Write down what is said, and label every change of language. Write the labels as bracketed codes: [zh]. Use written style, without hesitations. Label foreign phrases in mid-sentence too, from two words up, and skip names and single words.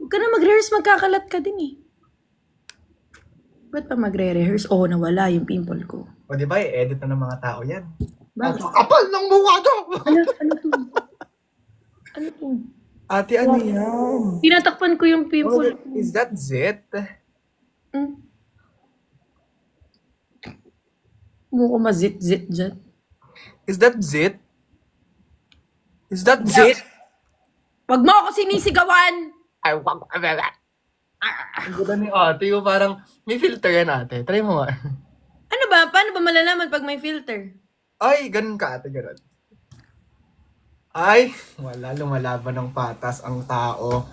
[tl] Huwag ka na mag-rehearse, magkakalat ka din eh. Ba't pa magre-rehearse? Oo, nawala yung pimple ko. O, di ba, i-edit na ng mga tao yan. Bakit? Kapal ng mukha ko! Ano to? Ano to? Ate, ano yan? Tinatakpan ko yung pimple ko. [en] Is that zit? [tl] Hmm? Mukha mazit-zit dyan. [en] Is that zit? Is that zit? [tl] Wag mo ako sinisigawan! Ay, wag. Ang ganda ni ate, yung parang may filter yan ate. Try mo nga. Ano ba? Paano ba malalaman pag may filter? Ay, ganun ka ate, ganun. Ay, wala, lumalaban ng patas ang tao.